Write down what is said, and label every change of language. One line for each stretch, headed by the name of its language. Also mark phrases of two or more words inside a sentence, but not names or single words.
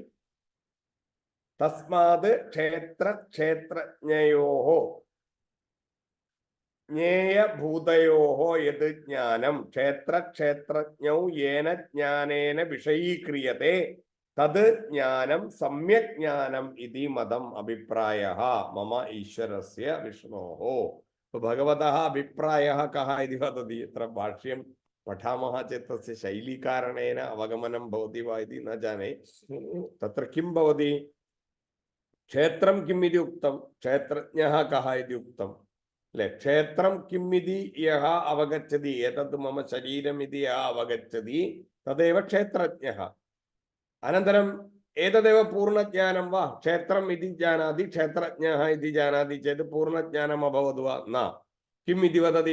Sanskrit: തസ്മാത് ക്ഷേത്രജ്ഞയോഃ ജ്ഞേയഭൂതയോഃ യത് ജ്ഞാനം ക്ഷേത്രജ്ഞൗ യേന ജ്ഞാനേന വിഷയീക്രിയത്തെ തത് ജ്ഞാനം സമ്യക് ജ്ഞാനം ഇതി മതം അഭിപ്രായഃ മമ ഈശ്വരസ്യ വിഷ്ണോഃ. ഭഗവതः അഭിപ്രായः കः इति वदति. अत्र भाष्यं पठामः चेत् तस्य शैलीकारणेन अवगमनं भवति वा इति न जाने. तत्र किं भवति? क्षेत्रं किम् इति उक्तं, क्षेत्रज्ञः कः इति उक्तं. അല്ലെ? ക്ഷേത്രം കിമ്മിതി യഹ അവഗച്ഛതി, ഏതത് മമ ശരീരമിതി യഹ അവഗച്ഛതി തദേവ ക്ഷേത്രജ്ഞഃ. അനന്തരം ഏതദേവ പൂർണ്ണജ്ഞാനം വാ? ക്ഷേത്രം ഇതി ജാനാതി ക്ഷേത്രജ്ഞഃ ഇതി ജാനാതി ചേത് പൂർണ്ണജ്ഞാനം അഭവത് വാ? ന. കിം ഇതി വദതി?